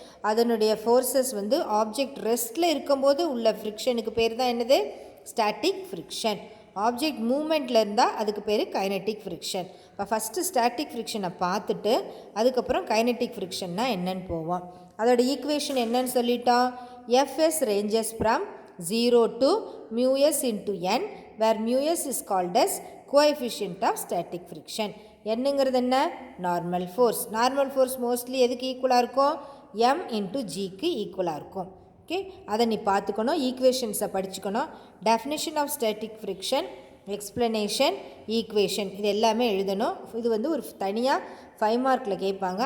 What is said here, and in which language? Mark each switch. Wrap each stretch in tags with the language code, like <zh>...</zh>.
<ta>அதனுடைய ஃபோர்ஸஸ் வந்து ஆப்ஜெக்ட் ரெஸ்ட்டில் இருக்கும்போது உள்ள ஃப்ரிக்ஷனுக்கு பேர் தான் என்னது, ஸ்டாட்டிக் ஃப்ரிக்ஷன். ஆப்ஜெக்ட் மூமெண்ட்டில் இருந்தால் அதுக்கு பேர் கைனட்டிக் ஃப்ரிக்ஷன். இப்போ ஃபஸ்ட்டு ஸ்டாட்டிக் ஃப்ரிக்ஷனை பார்த்துட்டு அதுக்கப்புறம் கைனட்டிக் ஃப்ரிக்ஷன்னா என்னன்னு போவோம். அதோட ஈக்குவேஷன் என்னன்னு சொல்லிட்டோம்.</ta> <en>F S ranges from 0 to μs into n, where μs is called as coefficient of static friction.</en> <ta>என்னங்கிறது என்ன, normal force. Normal force mostly எதுக்கு ஈக்குவலாக இருக்கும், m into gக்கு ஈக்குவலாக இருக்கும். ஓகே, அதை நீ பார்த்துக்கணும், ஈக்குவேஷன்ஸை படிச்சுக்கணும். Definition of static friction, explanation, equation இது எல்லாமே எழுதணும். இது வந்து ஒரு தனியாக 5 மார்க்கில் கேட்பாங்க.</ta>